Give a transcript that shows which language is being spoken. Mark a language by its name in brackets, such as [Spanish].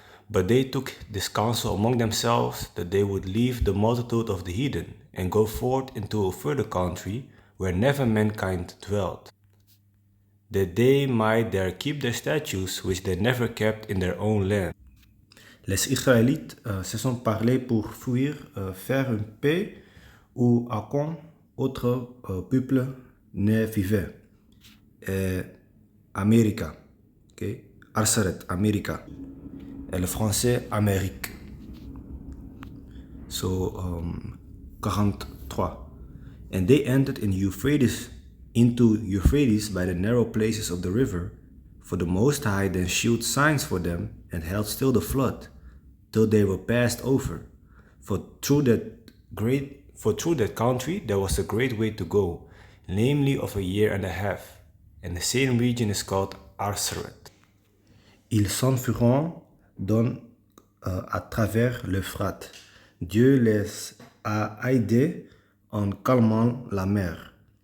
[English] But they took this counsel among themselves that they would leave the multitude of the heathen and go forth into a further country where never mankind dwelt, that they might there keep their statutes which they never kept in their own land. [French] Les Israélites se sont parlé pour fuir, faire une paix où aucun autre peuple ne vivait. Amérique, okay? Arsaret, Amérique. Et le français, Amérique. [English] So, 43. And they entered into Euphrates by the narrow places of the river, for the Most High then shewed signs for them, and held still the flood, till they were passed over. For through that country there was a great way to go, namely of a year and a half, and the same region is called Arsaret. [French] Ils s'enfuiront à travers l'Euphrate. Dieu les a aidés en calmant la mer.